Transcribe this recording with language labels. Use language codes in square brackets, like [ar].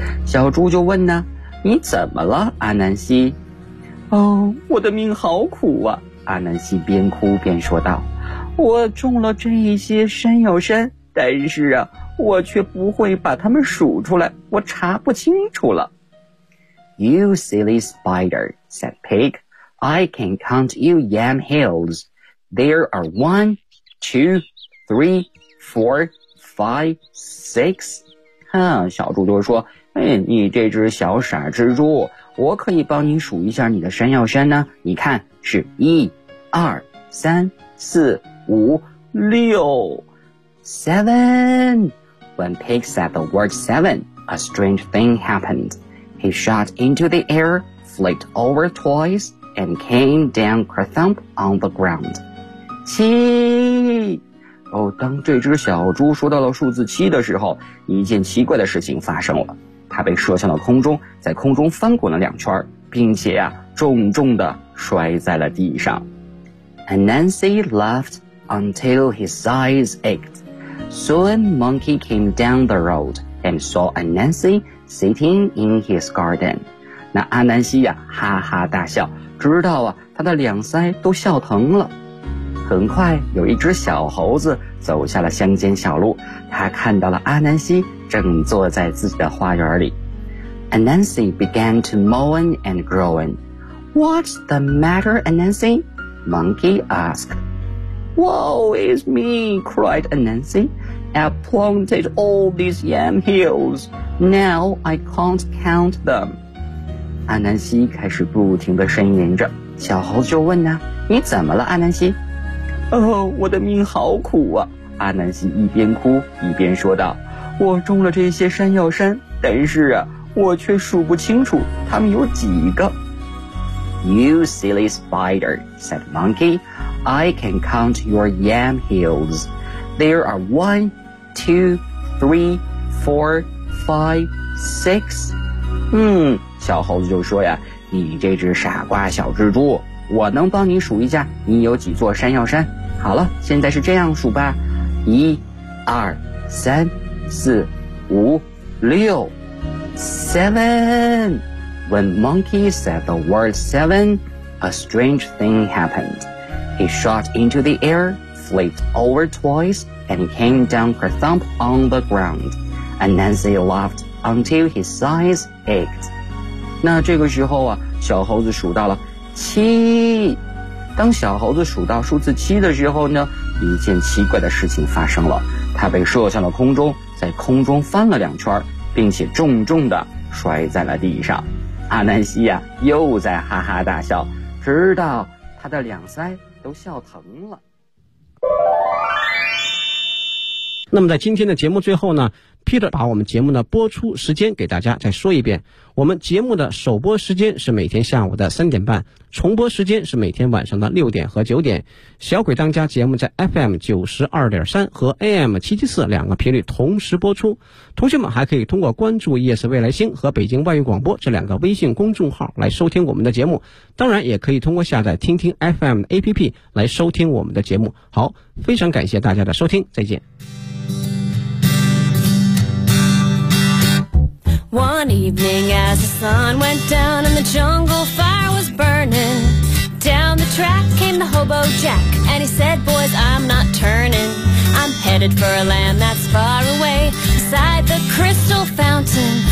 [zh] 小猪就问呢，你怎么了，阿南西？哦，我的命好苦啊，阿南西边哭边说道，我种了这一些山药山，但是啊，我却不会把它们数出来，我查不清楚了。 [en] You silly spider, said Pig, I can count you yam hills. There are 1, 2, 3, 4, 5, 6. [zh] 哼，小猪就说，你这只小傻蜘蛛，我可以帮你数一下你的山药山呢，你看是1, 2, 3, 4, 5, 6. [en] Seven. When Pig said the word seven, a strange thing happened. He shot into the air, flicked over twice, and came down kerthump on the ground. [zh] 七。哦，当这只小猪说到了数字七的时候，一件奇怪的事情发生了。它被射向了空中，在空中翻滚了两圈，并且啊，重重地摔在了地上。 [en] Anansi laughed until his eyes ached. Soon Monkey came down the road and saw Anansi sitting in his garden. [zh] 那阿南西呀，哈哈大笑，直到啊，他的两腮都笑疼了。很快有一只小猴子走下了乡间小路，他看到了阿南西正坐在自己的花园里。 [en] Anansi began to moan and groan. What's the matter, Anansi? Monkey asked. Woe is me, cried Anansi. I've planted all these yam hills. Now I can't count them. [zh] 阿南西开始不停地呻吟着。小猴子就问呢，你怎么了，阿南西？哦，我的命好苦啊，阿南西一边哭一边说道，我种了这些山药山，但是啊，我却数不清楚它们有几个。 [en] You silly spider, said Monkey, I can count your yam hills. There are 1, 2, 3, 4, 5, 6. [zh] 小猴子就说呀，你这只傻瓜小蜘蛛，我能帮你数一下你有几座山药山。好了，现在是这样数吧，1, 2, 3, 4, 5, 6, 7. [en] When Monkey said the word seven, a strange thing happened. He shot into the air, flipped over twice, and came down kerthump on the ground. Anansi laughed until his eyes ached. [zh] 那这个时候啊，小猴子数到了七。当小猴子数到数字七的时候呢，一件奇怪的事情发生了，它被射向了空中，在空中翻了两圈，并且重重地摔在了地上。阿南西呀，又在哈哈大笑，直到他的两腮都笑疼了。那么在今天的节目最后呢，Peter 把我们节目的播出时间给大家再说一遍，我们节目的首播时间是每天下午的3:30，重播时间是每天晚上的6点和9点。小鬼当家节目在 FM92.3 和 AM774 两个频率同时播出，同学们还可以通过关注夜色未来星和北京外语广播这两个微信公众号来收听我们的节目，当然也可以通过下载听听 FM 的 APP 来收听我们的节目。好，非常感谢大家的收听，再见。 [en] One evening as the sun went down and the jungle fire was burning, down the track came the hobo Jack, and he said, boys, I'm not turning. I'm headed for a land that's far away, beside the crystal fountain.